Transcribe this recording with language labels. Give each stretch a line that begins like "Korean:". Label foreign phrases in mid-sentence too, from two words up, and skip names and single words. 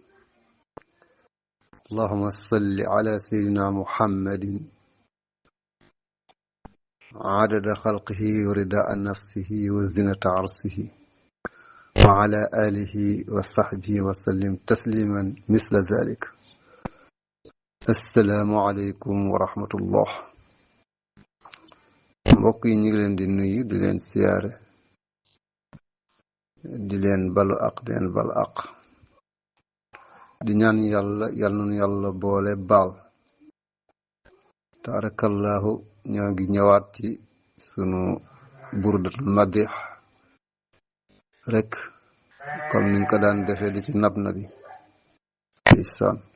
Arabic: اللهم صل على سيدنا محمد عدد خلقه ورداء نفسه وزنة عرشه وعلى آله وصحبه وسلم تسليما مثل ذلك. السلام عليكم ورحمة الله.
Wolof: mbokk yi ñu ngi leen di nuyu di leen siyaare di leen balu aq di leen balu aq di ñaan yàlla yal na nu yàlla boole baal. taarakallahu ñoo ngi ñëwaat ci sunu burdatul madih rek comme niñ ko daan defee di ci nab nabi isaan